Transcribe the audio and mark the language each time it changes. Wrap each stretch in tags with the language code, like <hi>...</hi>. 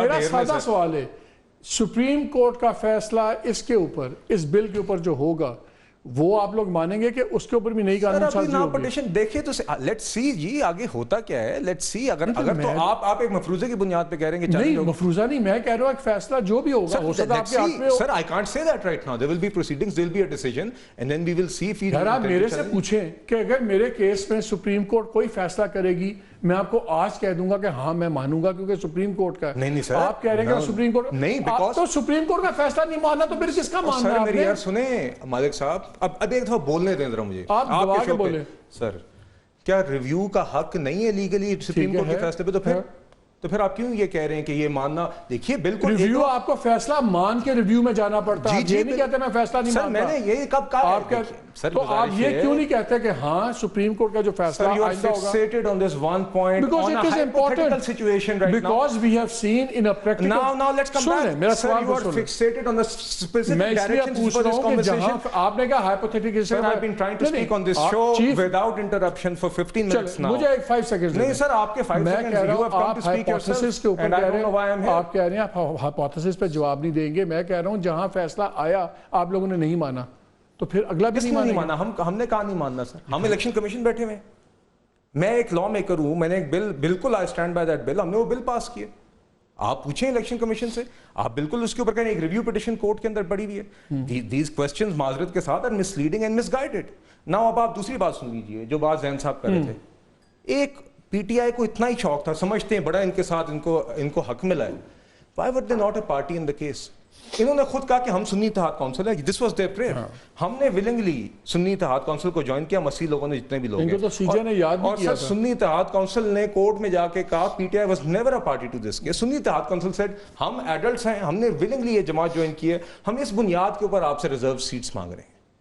<ur>میرا سادہ سوال ہے, سپریم کورٹ کا فیصلہ اس کے اوپر, اس بل کے اوپر جو ہوگا, وہ آپ لوگ مانیں گے کہ اس کے اوپر بھی نئی قانون سازی ہوگی؟ پٹیشن دیکھیں تو لیٹس سی جی آگے ہوتا کیا ہے, لیٹس سی. اگر تو آپ ایک مفروضے کی بنیاد پہ کہہ رہے ہیں کہ نہیں مفروضہ نہیں, میں کہہ رہا ہوں ایک فیصلہ جو بھی ہوگا ہو سکتا ہے آپ کے حق میں ہو.</ur> <en>Sir I can't say that right now. There will be proceedings, there will be a decision and then we will see if</en> <ur>اگر آپ میرے سے پوچھیں کہ اگر میرے کیس میں سپریم کورٹ کوئی فیصلہ کرے گی, میں آپ کو آج کہہ دوں گا کہ ہاں میں مانوں گا کیونکہ سپریم کورٹ کا ہے. نہیں سر, آپ کہہ رہے ہیں کہ سپریم کورٹ نہیں, تو سپریم کورٹ کا فیصلہ نہیں ماننا تو پھر کس کا ماننا ہے؟ میری یار سنیں مالک صاحب, اب ایک دفعہ بولنے دیں ذرا مجھے. آپ دبا کے بولیں. سر کیا ریویو کا حق نہیں ہے لیگلی سپریم کورٹ کے فیصلے پہ؟ تو پھر آپ کیوں یہ کہہ رہے ہیں کہ یہ ماننا, دیکھیے بالکل ریویو آپ کو فیصلہ مان کے ریویو میں جانا پڑتا ہے. یہ نہیں کہتے میں فیصلہ نہیں مانتا. میں نے یہ کب کہا تو آپ یہ کیوں نہیں کہتے کہ ہاں سپریم کورٹ کا جو فیصلہ آئندہ ہوگا,</ur> <en>fixated on this one point on a hypothetical situation right now, because we have seen in a practical. Now let's come back.</en> <ur>میرا</ur> <en>Sir, you are fixated on the specific directions for this conversation.</en> <ur>آپ نے کہا hypothetical.</ur> <en>Sir, I've been trying to speak on this show without interruption for 15 minutes now.</en> <ur>مجھے 5 seconds. نہیں سر, آپ کے 5 seconds,</ur> <en>you have come to speak yourself and I don't know why I'm here.</en> <ur>آپ کہہ رہے ہیں آپ hypothesis پہ جواب نہیں دیں گے. میں کہہ رہا ہوں جہاں فیصلہ آیا آپ لوگوں نے نہیں مانا تو پھر اگلا بھی نہیں مانا. ہم نے کہا نہیں ماننا سر, ہم الیکشن کمیشن بیٹھے ہوئے ہیں, میں ایک لا میکر ہوں, میں نے ایک بل, بالکل</ur> <en>I stand by that bill,</en> <ur>ہم نے وہ بل پاس کیے. آپ پوچھیں الیکشن کمیشن سے, آپ بالکل اس کے اوپر کہیں ایک ریویو پٹیشن کورٹ کے اندر پڑی ہوئی ہے.</ur> <en>these questions</en> <ur>معذرت کے ساتھ</ur> <en>are misleading and misguided. Now</en> <ur>اب آپ دوسری بات سن لیجیے جو بات زین صاحب کر رہے تھے. ایک پی ٹی آئی کو اتنا ہی شوق تھا, سمجھتے ہیں بڑا ان کے ساتھ ان کو حق ملا ہے.</ur> <en>Why were they not a party in the case?</en> <ur>انہوں نے خود کہا کہ ہم سنی اتحاد کونسل ہے,</ur> <en>This was their prayer.</en> <ur>ہم نے ولنگلی سنی اتحاد کونسل کو جوائن کیا, مسیح لوگوں نے جتنے بھی لوگ ہیں, اور سر سنی اتحاد کونسل نے کورٹ میں جا کے کہا</ur> <en>P T I was never a party to this case.</en> <ur>سنی اتحاد کونسل سیڈ ہم ایڈلٹس ہیں, ہم نے ولنگلی یہ جماعت جوائن کی ہے, ہم اس بنیاد کے اوپر آپ سے ریزرو سیٹس مانگ رہے ہیں.</ur>